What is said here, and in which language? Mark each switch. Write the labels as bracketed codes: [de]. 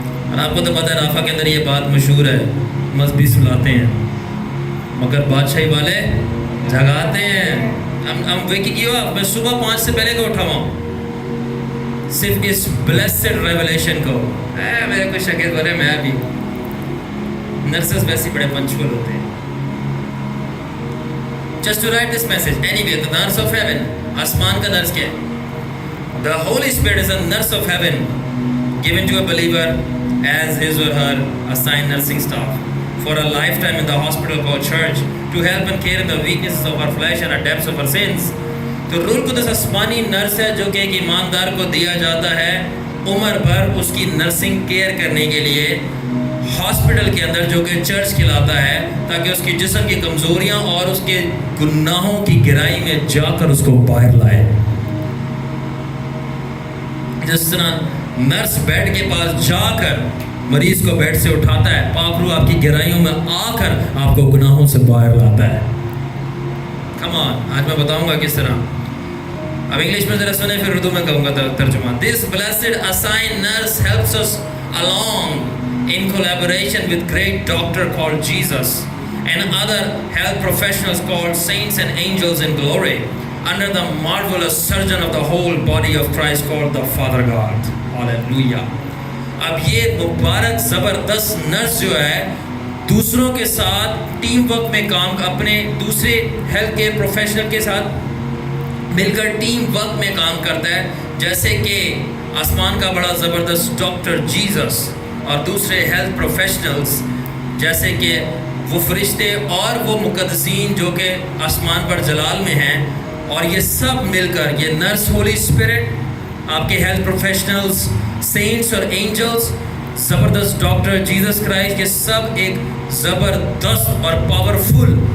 [ur] اور آپ کو تو پتہ ہے رافہ کے اندر یہ بات مشہور ہے, مذہبی سلاتے ہیں مگر بادشاہی والے جگاتے ہیں. ہم ویکنگ ہوا, میں صبح 5 سے پہلے کو اٹھا ہوں صرف اس بلیسڈ ریولیشن کو. میرے کو شاگرد بولے میں بھی, نرسز ویسے بڑے پنچول ہوتے ہیں. [en] Just to write this message. Anyway, the nurse of heaven, [ur] آسمان کا نرس کیا ہے؟ [en] The Holy Spirit is a nurse of heaven given to a believer as his or her assigned nursing staff for a lifetime in the hospital of our church to help and care in the weaknesses of our flesh and the depths of our sins. [ur] تو روح القدس آسمانی nurse ہے جو کہ ایک ایماندار کو دیا جاتا ہے عمر بھر اس کی نرسنگ کیئر کرنے کے لیے ہاسپٹل کے اندر جو کہ چرچ کہلاتا ہے، تاکہ اس کی جسم کی کمزوریاں اور اس کے گناہوں کی گہرائی میں جا کر اس کو باہر لائے. جس طرح نرس بیڈ کے پاس جا کر مریض کو بیڈ سے اٹھاتا ہے، پاک روح آپ کی گہرائیوں میں آ کر آپ کو گناہوں سے باہر لاتا ہے. کم آن، آج میں بتاؤں گا کس طرح. اب انگلش میں ذرا سنیں، پھر اردو میں کہوں گا ترجمہ. [en] This blessed assigned nurse helps us along in collaboration with great doctor called Jesus and other health professionals called saints and angels in glory under the marvelous surgeon of the whole body of Christ called the Father God. Hallelujah. [ur] اب یہ مبارک زبردست nurse جو ہے دوسروں کے ساتھ team work میں کام، اپنے دوسرے ہیلتھ کیئر پروفیشنل کے ساتھ مل کر ٹیم ورک میں کام کرتا ہے، جیسے کہ آسمان کا بڑا زبردست ڈاکٹر جیزس اور دوسرے ہیلتھ پروفیشنلز جیسے کہ وہ فرشتے اور وہ مقدسین جو کہ آسمان پر جلال میں ہیں، اور یہ سب مل کر یہ نرس ہولی اسپرٹ، آپ کے ہیلتھ پروفیشنلز، سینٹس اور اینجلز، زبردست ڈاکٹر جیزس کرائسٹ، یہ سب ایک زبردست اور پاورفل